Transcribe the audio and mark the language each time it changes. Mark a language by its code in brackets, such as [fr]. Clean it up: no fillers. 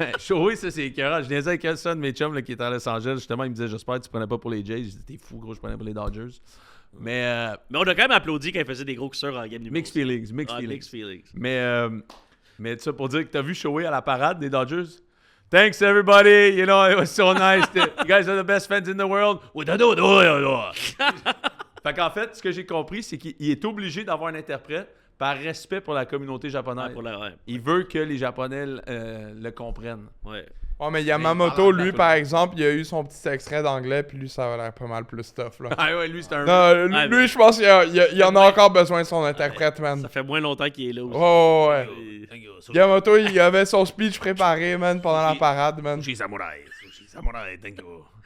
[fr] Oui, ça, c'est écœurant. Je niaisais avec un de mes chums là, qui était à Los Angeles. Justement, il me disait, j'espère que tu prenais pas pour les Jays. Je disais, t'es fou, gros, je prenais pour les Dodgers. Mais on a quand même applaudi quand il faisait des gros cousseurs en game numéro [en] mixed feelings. Mixed feelings. [fr] Mais tu sais, pour dire que t'as vu Shohei à la parade des Dodgers? [en] Thanks everybody, you know, it was so nice. You guys are the best fans in the world. [fr] Fait qu'en fait, ce que j'ai compris, c'est qu'il est obligé d'avoir un interprète par respect pour la communauté japonaise. Il veut que les Japonais le comprennent. Ouais. Ouais, mais Yamamoto, lui, par exemple, il a eu son petit extrait d'anglais, puis lui, ça a l'air pas mal plus tough, là. Ah ouais, lui, c'est un... Non, lui, je pense qu'il en a encore besoin de son interprète, man. Ça fait moins longtemps qu'il est là aussi. Ouais. Yamamoto, il avait son speech préparé, man, pendant la parade, man. [en] Sushi Samurai, thank you.